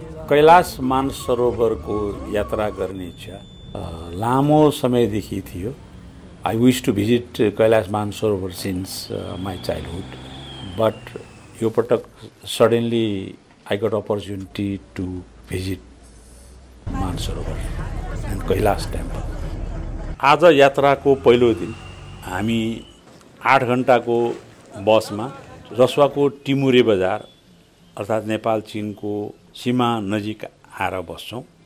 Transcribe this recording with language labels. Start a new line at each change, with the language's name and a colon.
Nepali: कैलाश मानसरोवरको यात्रा गर्ने इच्छा लामो समयदेखि थियो.
English: I wish to visit Kailash Mansarovar since my childhood, but
Nepali: यो पटक
English: suddenly I got opportunity to visit Mansarovar and Kailash temple.
Nepali: आज यात्राको पहिलो दिन हामी 8 घण्टाको बसमा रसुवाको टिमुरे बजार अर्थात् नेपाल चीनको सीमा नजिक आएर बस्छौं.